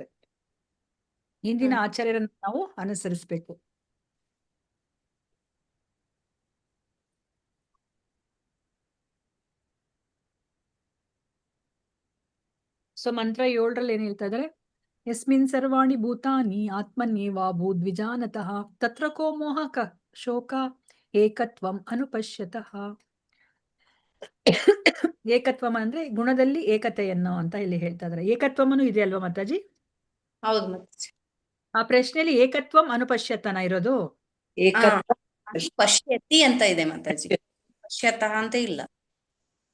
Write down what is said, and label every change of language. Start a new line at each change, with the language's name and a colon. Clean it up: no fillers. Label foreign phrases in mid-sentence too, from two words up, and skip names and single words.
Kannada: ಹಿಂದಿನ ಆಚಾರ್ಯರನ್ನು ನಾವು ಅನುಸರಿಸಬೇಕು. ಸೊ ಮಂತ್ರ 7ರಲ್ಲಿ ಏನ್ ಹೇಳ್ತಾ ಇದ್ದಾರೆ,
Sanskrit: ಯಸ್ಮಿನ್ ಸರ್ವಾಣಿ ಭೂತಾನಿ ಆತ್ಮನ್ಯೇವಾ ಭೂದ್ವಿಜಾನತಃ ತತ್ರ ಕೋ ಮೋಹ ಶೋಕ ಏಕತ್ವಂ ಅನುಪಶ್ಯತಃ.
Kannada: ಏಕತ್ವಂ ಅಂದ್ರೆ ಗುಣದಲ್ಲಿ ಏಕತೆಯನ್ನು ಅಂತ ಇಲ್ಲಿ ಹೇಳ್ತಾ ಇದ್ದಾರೆ. ಏಕತ್ವಮನು ಇದೆ ಅಲ್ವಾ ಮಾತಾಜಿ. ಹೌದು ಮಾತಾಜಿ. ಆ ಪ್ರಶ್ನೆಯಲ್ಲಿ
Sanskrit: ಏಕತ್ವಂ ಅನುಪಶ್ಯತನ
Kannada: ಇರೋದು, ಪಶ್ಯತಿ ಅಂತ ಇದೆ ಮಾತಾಜಿ, ಪಶ್ಯತಃ ಅಂತ ಇಲ್ಲ.